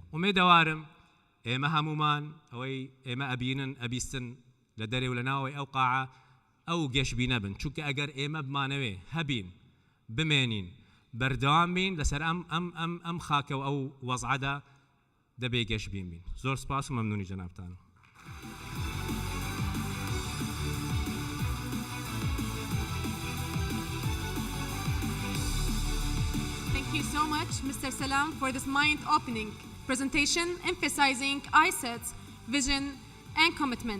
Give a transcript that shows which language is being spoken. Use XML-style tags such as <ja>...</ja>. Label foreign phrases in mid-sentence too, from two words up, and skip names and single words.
<ckb>ومێدەوارم ئێمە هەمومان ئەوەی ئێمە ئەبینن ئەبیستن لە دەرێ و لە ناوەی ئەو قاعە ئەو گەشبینە بن چونکە ئەگەر ئێمە بمانەوێ هەبین بمێنین بەردەوام بین لەسەر ئەم خاکە و ئەو وەزعەدا دەبێ گەشبین بین. زۆر سپاس و مەمنونی جەنابتان.</ckb> <en>Thank you so much, Mr. Salam, for this mind-opening presentation emphasizing ICET's vision and commitment.</en>